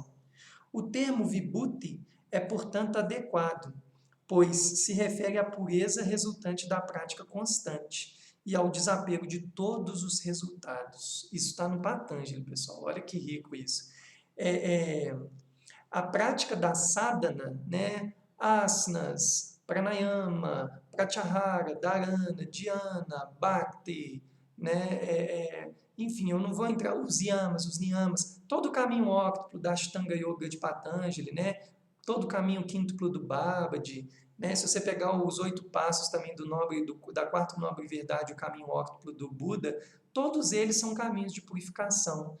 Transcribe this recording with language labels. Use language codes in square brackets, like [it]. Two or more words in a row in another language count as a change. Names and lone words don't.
[pt] O termo vibhuti é, portanto, adequado, pois se refere à pureza resultante da prática constante e ao desapego de todos os resultados. Isso está no Patanjali, pessoal. Olha que rico isso. A prática da sadhana, né? Asanas, pranayama, pratyahara, dharana, dhyana, bhakti, né? Enfim, eu não vou entrar os yamas, os niyamas, todo o caminho óctuplo da Ashtanga Yoga de Patanjali, né? Todo o caminho quíntuplo do Babaji, né? Se você pegar os 8 passos também da quarta nobre verdade, o caminho óctuplo do Buda, todos eles são caminhos de purificação.